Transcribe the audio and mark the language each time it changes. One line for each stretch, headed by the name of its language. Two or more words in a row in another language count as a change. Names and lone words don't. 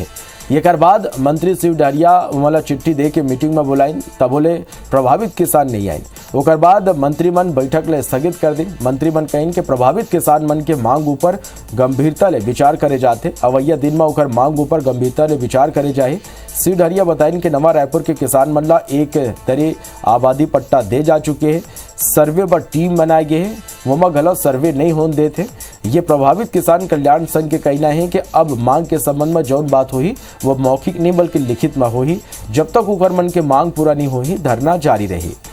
Chhattisgarhi: ये कर बाद मंत्री शिवडहरिया मला चिट्ठी दे के मीटिंग में बुलाइन तब बोले प्रभावित किसान नहीं आए। ओकर बाद मंत्री मन बैठक ले स्थगित कर दी। मंत्री मन कहें कि प्रभावित किसान मन के मांग ऊपर गंभीरता ले विचार करे जाते। अवैया दिन में ओकर मांग ऊपर गंभीरता ले विचार करे जाए। शिवडहरिया बताइन कि नवा रायपुर के किसान मन ला एक तरी आबादी पट्टा दे जा चुके हैं। सर्वे पर टीम बनाए गए हैं, वोमा गलत सर्वे नहीं होने देते। ये प्रभावित किसान कल्याण संघ के कहना है कि अब मांग के संबंध में जौन बात हुई वो मौखिक नहीं बल्कि लिखित में हुई। जब तक उकर मन के मांग पूरा नहीं हुई धरना जारी रही।